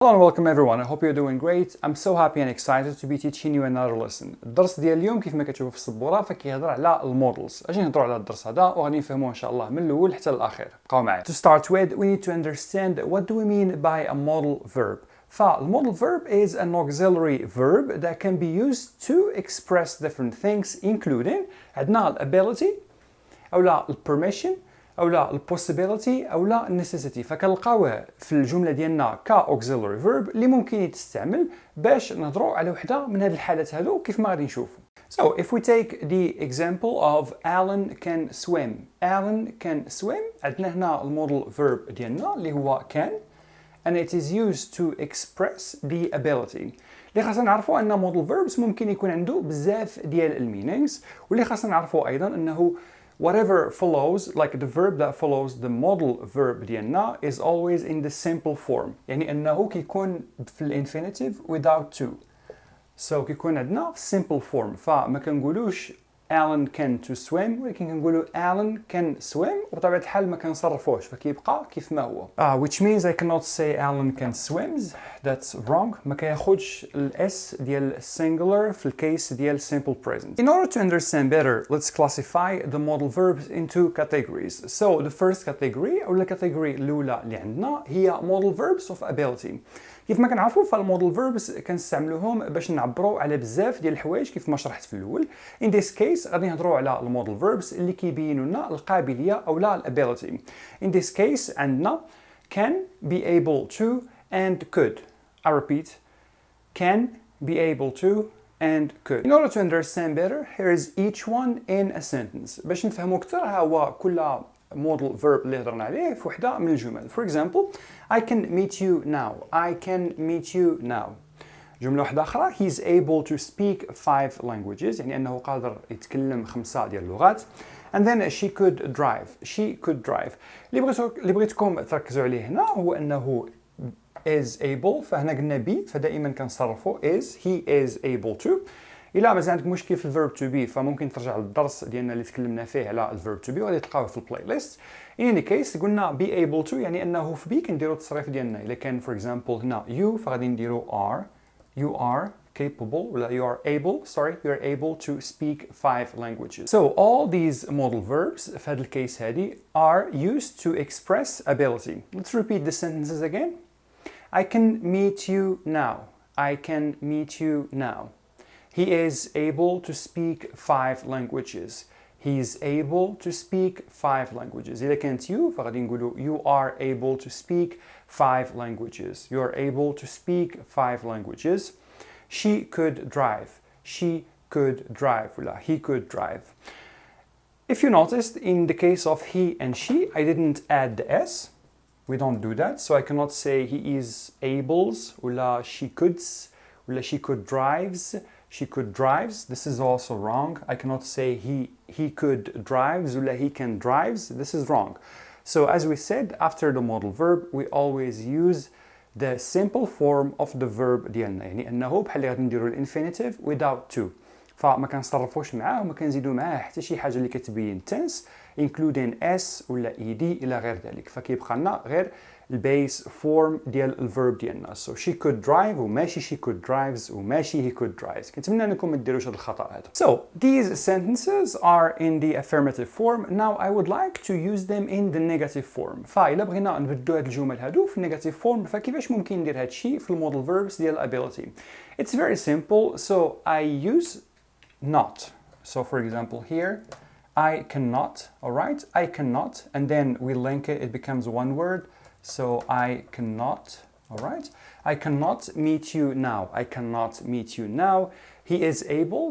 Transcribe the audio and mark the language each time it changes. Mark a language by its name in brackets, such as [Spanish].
[English] Hello and welcome everyone. I hope you're doing great. I'm so happy and excited to be teaching you another lesson. [Arabic] الدرس ديال اليوم كيف ما كتشوفوا في السبورة فكيهضر على المودلز. اجي نهضروا على الدرس هذا وغادي نفهموه ان شاء الله من الاول حتى للاخير. بقاو معايا. [English] To start with, we need to understand what do we mean by a modal verb. فالمودal verb is an auxiliary verb that can be used to express different things including [Arabic] عندنا ability او لا permission او لا البوسيبيليتي او لا النيسيسيتي. فكنلقاوه في الجمله ديالنا كاوكسيلري فيرب اللي ممكن يتستعمل باش نهضروا على وحده من هذه الحالات هذو كيف ما غادي نشوفوا. [English] So if we take the example of Alan can swim. Alan can swim. [Arabic] عندنا هنا المودال فيرب ديالنا اللي هو [English] can and it is used to express the ability. [Arabic] اللي خاصنا نعرفوا ان modal verbs ممكن يكون عنده بزاف ديال المينينغز واللي خاصنا نعرفوا ايضا انه [English] whatever follows, like the verb that follows the modal verb ديالنا is always in the simple form. [Arabic] يعني أنه كيكون في الانفينيتيف without to. [English] So [Arabic] كيكون عندنا [English] simple form. [Arabic] فما كنقولوش [English] Alan can to swim [Arabic] ولكن كنقولوا [English] Alan can swim [Arabic] وبطبيعة الحال ما كنصرفوش فكيبقى كيف ما هو. [English] Which means I cannot say Alan can swims. That's wrong. [Arabic] ما كياخدش الاس ديال singular في الكيس ديال [English] simple present. In order to understand better, let's classify the modal verbs into categories. So the first category [Arabic] أو الكاتيجوري الأولى اللي عندنا هي [English] modal verbs of ability. [Arabic] كيف ما كنعرفوا فالمودال فيربس كنستعملوهم باش نعبروا على بزاف ديال الحوايج كيف ما شرحت في الاول. [English] In this case [Arabic] غادي نهضروا على المودال فيربس اللي كيبينوا لنا القابليه او لا الابيليتي. [English] In this case عندنا can, be able to and could. I repeat, can, be able to and could. In order to understand better, here is each one in a sentence. [Arabic] باش نفهموا اكثر ها هو كل modal verb اللي هضرنا عليه في وحده من الجمل. [English] For example, I can meet you now. I can meet you now. [Arabic] جملة واحدة أخرى, [English] he's able to speak 5 languages. [Arabic] يعني أنه قادر يتكلم 5 ديال اللغات. [English] And then she could drive. She could drive. [Arabic] اللي بغيتكم تركزوا عليه هنا هو أنه [English] is able. [Arabic] فهنا قلنا be فدائما كنصرفوا is. [English] He is able to. [Arabic] إلا مازال عندك مشكل في الفيرب تو بي فممكن ترجع للدرس ديالنا اللي تكلمنا فيه على الفيرب تو بي وغادي تلقاوه في البلاي ليست. [English] In any case [Arabic] قلنا [English] be able to [Arabic] يعني انه في بي كنديروا التصريف ديالنا. الا كان for example هنا you فغادي نديروا are. [English] You are capable ولا you are able to speak 5 languages. So all these modal verbs [Arabic] في هذا الكيس هذه [English] are used to express ability. Let's repeat the sentences again. I can meet you now. I can meet you now. He is able to speak 5 languages. He is able to speak 5 languages. [Arabic] إذا كانت [English] you فغادي نقولوا you are able to speak 5 languages. You are able to speak 5 languages. She could drive. She could drive. ولا he could drive. If you noticed, in the case of he and she, I didn't add the s. We don't do that. So I cannot say he is ables ولا she could's ولا she could drives. She could drives. This is also wrong. I cannot say he could drives or he can drives. This is wrong. So as we said, after the modal verb, we always use the simple form of the verb ديالنا. [Arabic] يعني أنه بحال اللي غادي نديروا الانفينيتيف [English] without to. [Arabic] فما كنصرفوش معاه وما كنزيدوا معاه حتى شي حاجة اللي كتبين tense [English] including s [Arabic] ولا ed إلى غير ذلك. فكيبقى لنا غير البيس فورم ديال الفيرب ديالنا. [English] So she could drive وماشي she could drives وماشي he could drives. [Arabic] كنتمنى انكم ما ديروش هذا الخطأ هذا. [English] So these sentences are in the affirmative form. Now I would like to use them in the negative form. [Arabic] فإلا بغينا نبدلوا هاد الجمل هادو في [English] negative form [Arabic] فكيفاش ممكن ندير هاد الشيء في المودال verbs ديال ability. [English] It's very simple. So I use not. So for example here I cannot, alright? I cannot and then we link it, it becomes one word. So I cannot, all right? I cannot meet you now. I cannot meet you now. He is able.